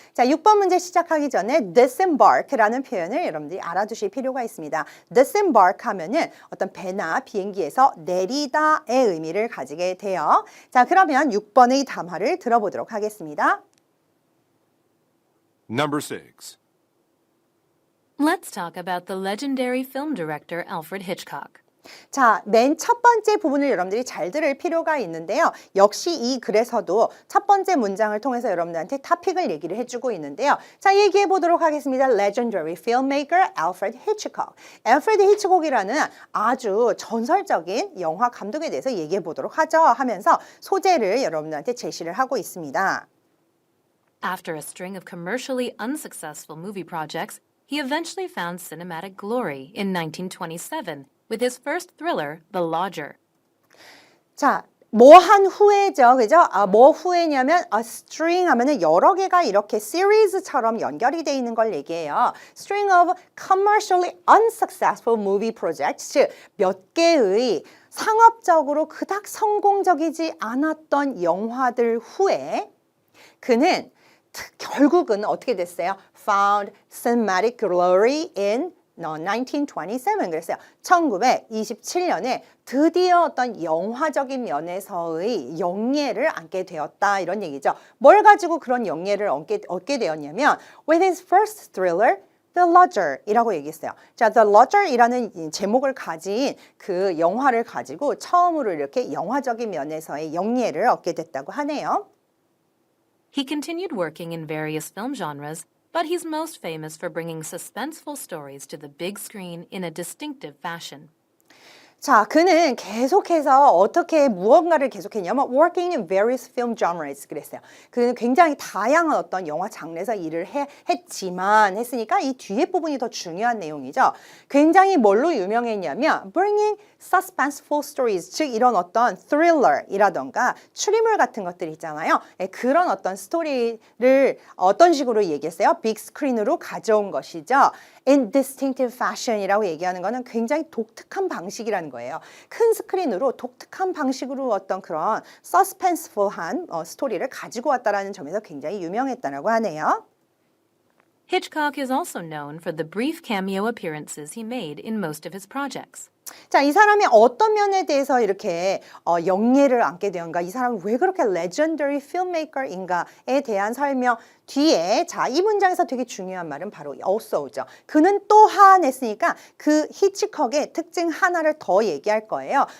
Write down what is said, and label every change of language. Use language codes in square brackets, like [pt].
[ko] 자, 6번 문제 시작하기 전에 disembark라는 표현을 여러분들이 알아두실 필요가 있습니다. disembark 하면은 어떤 배나 비행기에서 내리다의 의미를 가지게 돼요. 자, 그러면 6번의 담화를 들어보도록 하겠습니다. [en] Number 6. Let's talk about the legendary film director Alfred Hitchcock. [ko] 자, 맨 첫 번째 부분을 여러분들이 잘 들을 필요가 있는데요. 역시 이 글에서도 첫 번째 문장을 통해서 여러분들한테 토픽을 얘기를 해주고 있는데요. 자, 얘기해 보도록 하겠습니다. [en] Legendary filmmaker Alfred Hitchcock. [ko] Alfred Hitchcock이라는 아주 전설적인 영화 감독에 대해서 얘기해 보도록 하죠. 하면서 소재를 여러분들한테 제시를 하고 있습니다. [en] After a string of commercially unsuccessful movie projects, he eventually found cinematic glory in 1927 with his first thriller, The Lodger. [ko] 자, 뭐 한 후에죠. 그죠? 뭐 후에냐면 a string 하면은 여러 개가 이렇게 series처럼 연결이 돼 있는 걸 얘기해요. [en] String of commercially unsuccessful movie projects. [ko] 즉, 몇 개의 상업적으로 그닥 성공적이지 않았던 영화들 후에 그는 결국은 어떻게 됐어요? [en] Found cinematic glory in 1927. [ko] 그랬어요. 1927년에 드디어 어떤 영화적인 면에서의 영예를 얻게 되었다 이런 얘기죠. 뭘 가지고 그런 영예를 얻게 되었냐면 [en] with his first thriller The Lodger [ko] 이라고 얘기했어요. 자, The Lodger 이라는 제목을 가진 그 영화를 가지고 처음으로 이렇게 영화적인 면에서의 영예를 얻게 됐다고 하네요. [en] He continued working in various film genres, but he's most famous for bringing suspenseful stories to the big screen in a distinctive fashion. [ko] 자, 그는 계속해서 어떻게 무언가를 계속했냐면 [en] working in various film genres [ko] 그랬어요. 그는 굉장히 다양한 어떤 영화 장르에서 일을 했으니까 이 뒤에 부분이 더 중요한 내용이죠. 굉장히 뭘로 유명했냐면 [en] bringing suspenseful stories, [ko] 즉 이런 어떤 thriller이라던가 추리물 같은 것들 있잖아요. 그런 어떤 스토리를 어떤 식으로 얘기했어요? 빅 스크린으로 가져온 것이죠. [en] In distinctive fashion [ko] 이라고 얘기하는 거는 굉장히 독특한 방식이라는 거예요. 큰 스크린으로 독특한 방식으로 어떤 그런 서스펜스풀한 스토리를 가지고 왔다라는 점에서 굉장히 유명했다라고 하네요. [en] Hitchcock is also known for the brief cameo appearances he made in most of his projects. [ko] 자, 이 사람이 어떤 면에 대해서 이렇게 영예를 얻게 되었는가? 이 사람은 왜 그렇게 [en] legendary filmmaker [ko] 인가에 대한 설명 뒤에 자, 이 문장에서 되게 중요한 말은 바로 also죠. 그는 또한 했으니까 그 히치콕의 특징 하나를 더 얘기할 거예요.